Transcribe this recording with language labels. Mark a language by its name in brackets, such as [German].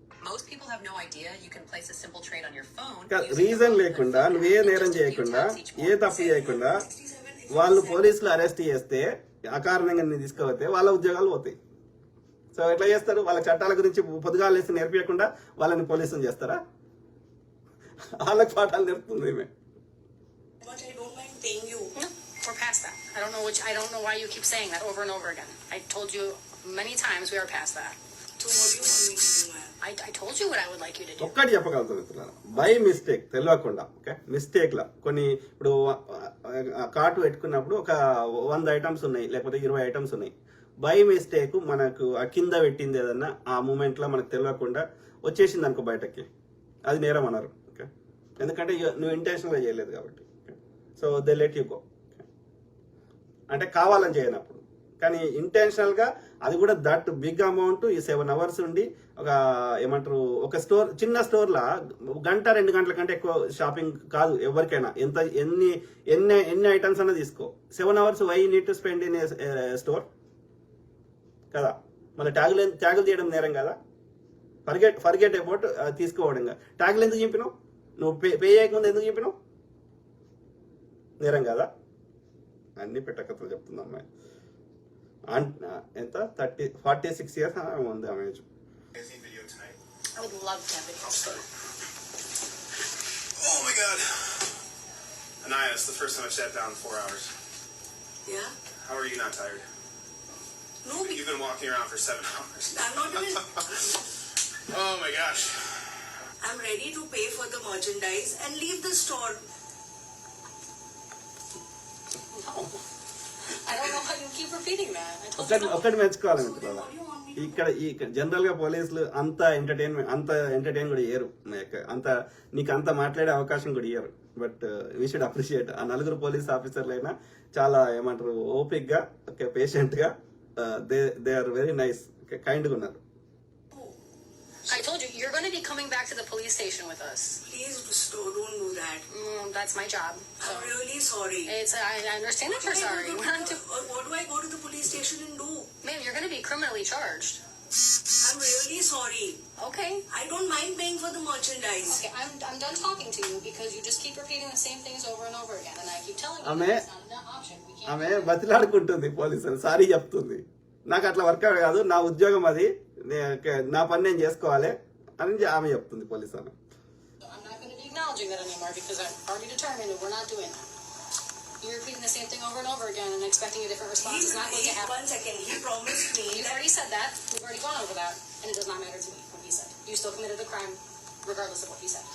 [English] Most people have no idea you can place a simple trade on your phone. [Telugu] Reason లేకుండా నువ్వే నేరం చేయకుండా ఏ తప్పు చేయకుండా వాళ్ళు పోలీసులు అరెస్ట్ చేస్తే అకారణంగా నిన్ను తీసుకుపోతే వాళ్ళ ఉద్యోగాలు పోతాయి. సో ఎట్లా చేస్తారు? వాళ్ళ చట్టాల గురించి పొద్దుగాలు వేసి నేర్పించకుండా వాళ్ళని పోలీసులు చేస్తారా? వాళ్ళకి పాఠాలు నేర్పుతుంది ఈమె. [English] But I don't mind paying you. No, we're past that. I don't know why you keep saying that over and over again. I told you many times we are past that. So what do you want me to do, ma'am? I told you what I would like you to do. [Telugu] ఒక్కటి చెప్పగలుగుతాం మిత్రులారా, by mistake తెలియకుండా, okay, మిస్టేక్లా కొన్ని ఇప్పుడు cart పెట్టుకున్నప్పుడు ఒక 100 items ఉన్నాయి లేకపోతే 20 ఐటమ్స్ ఉన్నాయి. బై మిస్టేక్ మనకు ఆ కింద పెట్టింది ఏదన్నా ఆ మూమెంట్లో మనకు తెలియకుండా వచ్చేసింది అనుకో బయటకి, అది నేరం అన్నారు. ఓకే, ఎందుకంటే నువ్వు ఇంటెన్షనల్గా చేయలేదు కాబట్టి. [English] So they let you go. [Telugu] అంటే కావాలని చేయనప్పుడు. కానీ ఇంటెన్షనల్గా అది కూడా [English] that big amount [Telugu] ఈ 7 hours ఉండి ఒక ఏమంటారు ఒక స్టోర్, చిన్న స్టోర్లో 1-2 గంటల కంటే ఎక్కువ షాపింగ్ కాదు ఎవరికైనా. ఎన్ని ఐటమ్స్ అన్నా తీసుకో. 7 hours [English] why need to spend in store [Telugu] కదా. మళ్ళీ ట్యాగులు తీయడం నేరం కదా. [English] forget about [Telugu] తీసుకోవడం. ట్యాగులు ఎందుకు చింపినావు? నువ్వు పే చేయకముందు ఎందుకు చింపినావు? నేరం కదా. అన్ని పెట్టకథలు చెప్తుంది అమ్మాయి. ఎంత 46 years ఉంది ఆమె age. [English] Busy video tonight. I would love to have video. Oh my God. Anaya, it's the first time I've sat down in 4 hours. Yeah? How are you not tired? No, You've been walking around for 7 hours. I'm not even. Oh my gosh. I'm ready to pay for the merchandise and leave the store. I don't know how you keep repeating that. I told you no. [Telugu] ఒకటి మెచ్చుకోవాలి మిత్రులారా, ఇక్కడ general గా పోలీసులు అంత entertain కూడా ఇయ్యరు. నీకు అంత మాట్లాడే అవకాశం కూడా ఇయ్యరు. [English] but we should appreciate [Telugu] ఆ 4 పోలీస్ ఆఫీసర్లు అయినా చాలా ఏమంటారు ఓపిక్ గా, పేషెంట్ గా, [English] they are very nice, [Telugu] kind గా ఉన్నారు. [English] I told you, you're going to be coming back to the police station with us. Please don't do that. That's my job. So I'm really sorry. I understand that you're sorry. What do I go to the police station and do? Ma'am, you're going to be criminally charged. I'm really sorry. Okay. I don't mind paying for the merchandise. Okay, I'm done talking to you because you just keep repeating the same things over and over again. And I keep telling you Ame- that's not an option. We can't. [Telugu] ఆమె బతిలాడుకుంటుంది, పోలీసులు sorry చెప్తుంది. నాకు అట్లా work out కాదు, నా ఉద్యోగం అది, నా పని నేను చేసుకోవాలి అని ఆమె చెప్తుంది పోలీసు ఆమె. [English] I'm not going to be acknowledging that anymore because I've already determined that we're not doing that. You're repeating the same thing over and over again and expecting a different response is not going to happen. 1 second. He promised me You've that. already said that. We've already gone over that. And it does not matter to me what he said. You still committed the crime regardless of what he said.